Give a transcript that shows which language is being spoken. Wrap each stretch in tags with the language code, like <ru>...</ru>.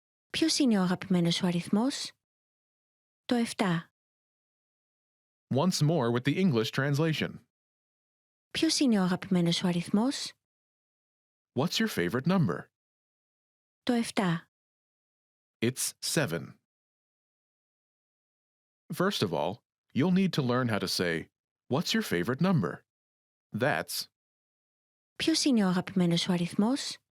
<el>Ποιος είναι ο αγαπημένος σου αριθμός? Το 7.</el> <en>Once more with the English translation.</en> <el>Ποιος είναι ο αγαπημένος σου αριθμός?</el> <en>What's your favorite number?</en> <el>Το 7.</el> <en>It's 7. First of all, you'll need to learn how to say, what's your favorite number? That's</en> <el>Ποιος είναι ο αγαπημένος σου αριθμός?</el>